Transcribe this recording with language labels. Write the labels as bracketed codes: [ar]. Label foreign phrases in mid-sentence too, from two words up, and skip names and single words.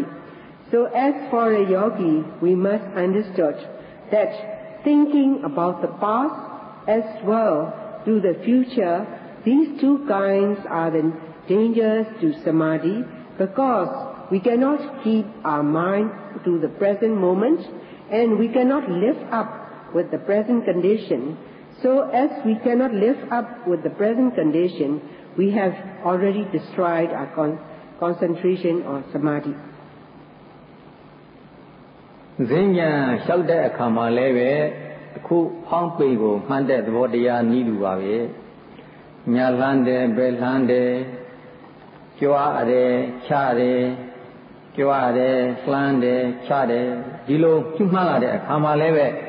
[en] So as for a yogi, we must understand that thinking about the past as well to the future, these two kinds are the dangers to samadhi, because we cannot keep our mind to the present moment and we cannot live up with the present condition. So as we cannot live up with the present condition, we have already destroyed our concentration or samadhi. [my] ဈဉ္ညာလျှောက်တဲ့အခါမှာလည်းပဲအခုဖောင်းပိန်ကိုမှန်တဲ့သဘောတရားနည်းတူပါပဲညာလန်းတယ်ဘယ်လန်းတယ်ကြွားရတယ်ချတယ်ကြွားရတယ်လှမ်းတယ်ချတယ်ဒီလိုပြုမှန်းလာတဲ့အခါမှာလည်းပဲ